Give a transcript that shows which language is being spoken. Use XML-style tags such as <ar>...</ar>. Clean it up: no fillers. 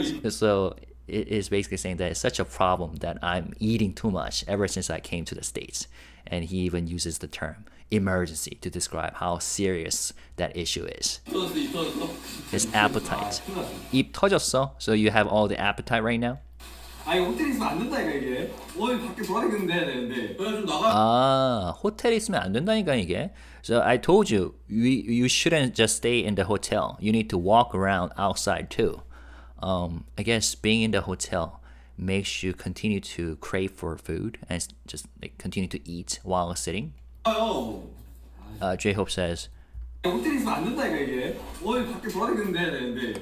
<en>So it is basically saying that it's such a problem that I'm eating too much ever since I came to the States. And he even uses the term emergency to describe how serious that issue is. His appetite.</en> <ko>입 터졌어?</ko> <en>So you have all the appetite right now?</en> <ko>아 이거 호텔에 있으면 안 된다니까 이게. 오늘 밖에 돌아다니는데 해야 되는데. 그냥 좀 나가. 호텔에 있으면 안 된다니까 이게.</ko> <en>So I told you, you shouldn't just stay in the hotel. You need to walk around outside too. I guess being in the hotel makes you continue to crave for food and just like continue to eat while sitting.</en> <ko>형.</ko> <en>J-Hope says,</en> <ko>호텔에 있으면 안 된다 이게. 어이 밖에 돌아다니는데 되는데.</ko>